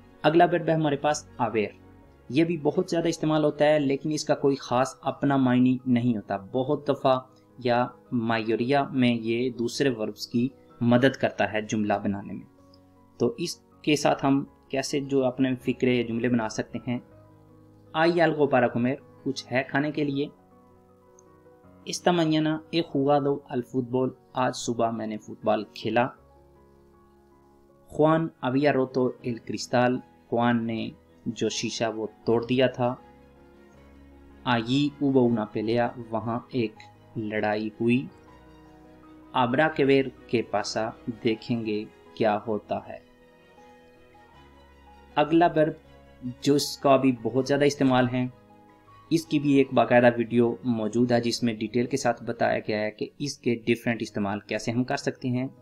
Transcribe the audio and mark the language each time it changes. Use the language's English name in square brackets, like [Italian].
[Hindi] अगला वर्ब है हमारे पास आवेर। ये भी बहुत ज़्यादा इस्तेमाल होता है, लेकिन इसका कोई ख़ास अपना मायने नहीं होता। बहुत दफ़ा या मायोरिया में ये दूसरे वर्ब्स की मदद करता है जुमला बनाने में। तो इसके साथ हम कैसे जो अपने फ़िक्रे जुमले बना सकते हैं। [Spanish] ¿Hay algo para comer? [Hindi] कुछ है खाने के लिए। [Spanish] Esta mañana he jugado al fútbol. [Hindi] आज सुबह मैंने फुटबॉल खेला। [Spanish] Juan había roto el cristal. [Hindi] Juan ने जो शीशा वो तोड़ दिया था। [Spanish] Allí hubo una pelea. [Hindi] वहाँ एक लड़ाई हुई। [Spanish] Habrá que ver qué pasa. [Hindi] देखेंगे क्या होता है। अगला वर्ब जो इसका भी बहुत ज़्यादा इस्तेमाल है, इसकी भी एक बाकायदा वीडियो मौजूद है जिसमें डिटेल के साथ बताया गया है कि इसके डिफरेंट इस्तेमाल कैसे हम कर सकते हैं।